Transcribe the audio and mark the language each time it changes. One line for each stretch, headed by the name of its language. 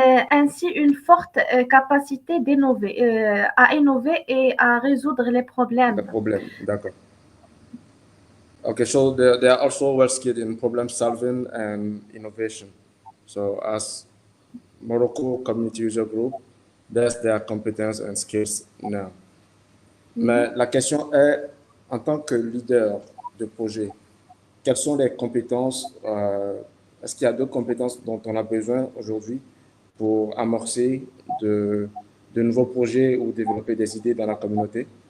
French: Ainsi, une forte capacité à innover et à résoudre les problèmes. Les problèmes, d'accord.
English: Okay, so they are also well skilled in problem solving and innovation. So as Morocco Community User Group, that's their competence and skills now.
French: Mais la question est, en tant que leader de projet, quelles sont les compétences, est-ce qu'il y a d'autres compétences dont on a besoin aujourd'hui pour amorcer de nouveaux projets ou développer des idées dans la communauté?